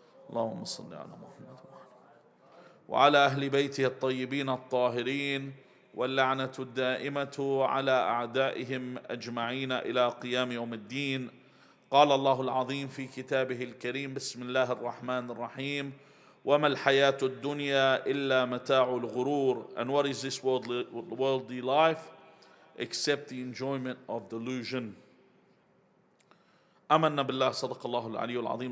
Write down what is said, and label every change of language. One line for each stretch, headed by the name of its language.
Arabic: اللهم صل على محمد وعلى أهل بيته الطيبين الطاهرين واللعنة الدائمة على أعدائهم أجمعين إلى قيام يوم الدين. قال الله العظيم في كتابه الكريم بسم الله الرحمن الرحيم وما الحياة الدنيا إلا متاع الغرور.
English: And what is this worldly life except the enjoyment of delusion.
Arabic: آمنا بالله صدق الله العلي العظيم.